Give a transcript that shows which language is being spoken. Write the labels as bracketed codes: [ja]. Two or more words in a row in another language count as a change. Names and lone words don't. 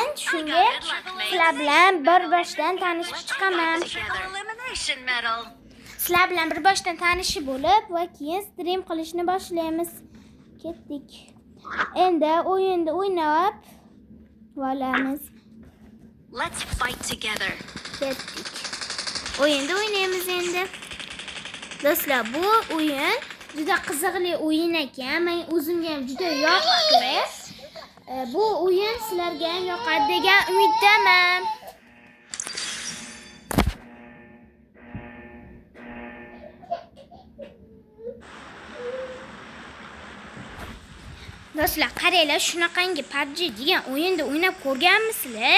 [uz] Shunga sizlar bilan bir boshdan tanishib chiqaman. Sizlar bilan bir boshdan tanishib bo'lib va keyin stream qilishni boshlaymiz. Ketdik. Endi o'yinni o'ynab olamiz. [en] Let's fight together. [uz] Ketdik. O'yinni o'ynaymiz endi. Do'stlar, bu o'yin juda qiziqli o'yin ekan. Men o'zimga ham juda yoqdi. Bu o'yin sizlarga ham yoqadi degan umiddaman. Do'stlar, qaranglar, shunaqangi PUBG degan o'yinda o'ynab ko'rganmisizlar?